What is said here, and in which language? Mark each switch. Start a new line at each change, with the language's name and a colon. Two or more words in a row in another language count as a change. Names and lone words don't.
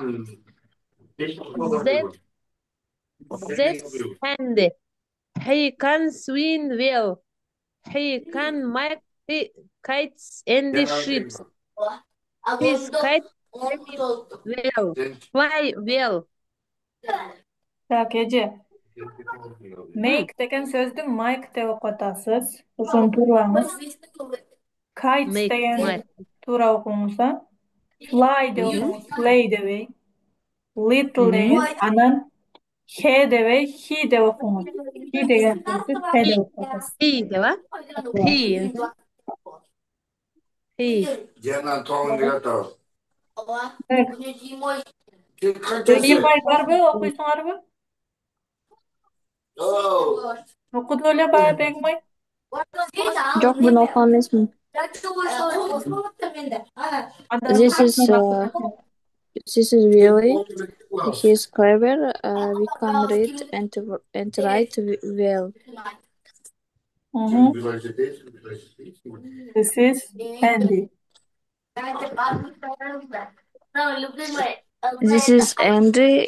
English: That, that's handy. He can swim well. He can make kites and ships. His kite well, fly well.
Kyrgyz: Так, эже. Hmm. Make деген сөздү Mike деп окуп атасыз. Ошону туураңыз.
English: Kites Make
Kyrgyz: деген
English: my
Kyrgyz: туура окуңуз, а? Fly деп окуңуз, play дебей.
English: Little Mhm.
Kyrgyz: деген анан he дебей, he деп окуңуз. He деген сөздү he деп окуп атасыз.
English: He деба? He. He.
Kyrgyz: Так, Бегимай барбы, окуйсуңарбы? Окуду эле баа Бегимай? Жок, буну окуган эмесмин. Андан
English: This is this is really he's clever. We can read and write well. This is Andy. This is Andy.